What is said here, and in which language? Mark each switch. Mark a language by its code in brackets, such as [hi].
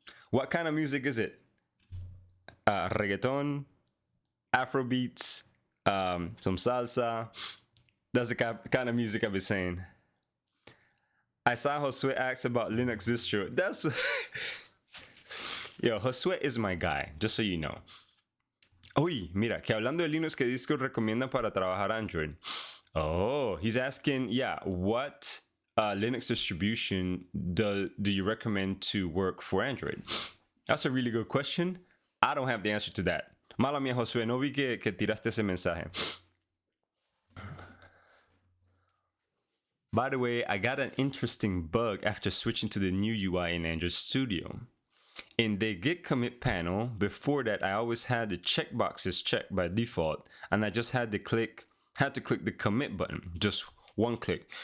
[en] What kind of music is it? Reggaeton, Afro beats, some salsa. That's the kind of music I've been saying. I saw Josue ask about Linux distro. That's yo, Josue is my guy, just so you know. [es] Uy, mira, que hablando de Linux, ¿qué disco recomiendan para trabajar Android? [en] Oh, he's asking, yeah, what Linux distribution do you recommend to work for Android? That's a really good question. I don't have the answer to that. [es] Mala mía, Josue, no vi que tiraste ese mensaje. [en] By the way, I got an interesting bug after switching to the new UI in Android Studio. In the Git commit panel, before that, I always had the checkboxes checked by default, and I just had to click the commit button, just one click.